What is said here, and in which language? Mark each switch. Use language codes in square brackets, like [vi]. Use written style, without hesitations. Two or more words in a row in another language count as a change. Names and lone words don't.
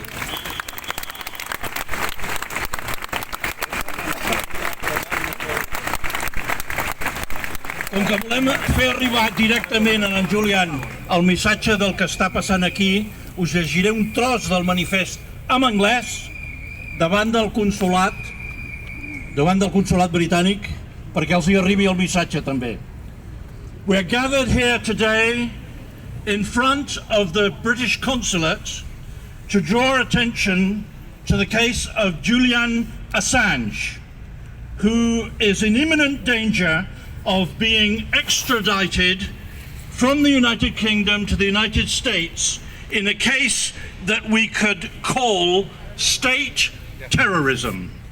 [ca] Com que volem fer arribar directament a en Julian el missatge del que està passant aquí, us llegiré un tros del manifest en anglès davant del consulat britànic perquè els hi arribi el missatge també. [en] We are gathered here today in front of the British consulate to draw attention to the case of Julian Assange, who is in imminent danger of being extradited from the United Kingdom to the United States in a case that we could call state terrorism.